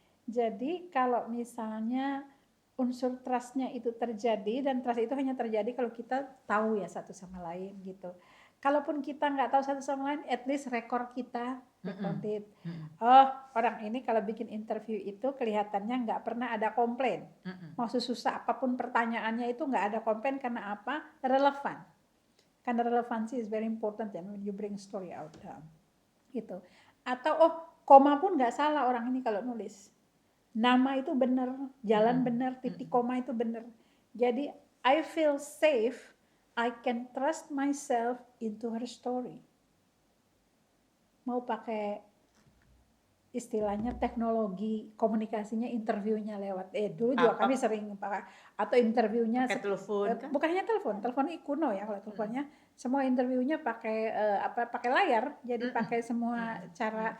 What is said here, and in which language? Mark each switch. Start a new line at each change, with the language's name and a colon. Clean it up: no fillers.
Indonesian: Jadi kalau misalnya unsur trustnya itu terjadi, dan trust itu hanya terjadi kalau kita tahu ya satu sama lain gitu. Kalaupun kita nggak tahu satu sama lain,
English: at least
Indonesian: rekor kita recorded. Oh, orang ini kalau bikin interview itu kelihatannya nggak pernah ada komplain. Mau susah apapun pertanyaannya itu nggak ada komplain, karena apa? Relevan. Karena relevansi
English: is very important ya, when you bring story out.
Indonesian: Gitu. Atau koma pun nggak salah orang ini kalau nulis. Nama itu benar, jalan benar, titik koma itu benar.
English: Jadi I feel safe, I can trust myself into her story.
Indonesian: Mau pakai istilahnya teknologi komunikasinya, interviewnya lewat dulu juga kami sering pakai, atau interviewnya pakai telepon kan? Bukan hanya telepon kuno ya, kalau teleponnya semua interviewnya pakai pakai layar, jadi pakai semua cara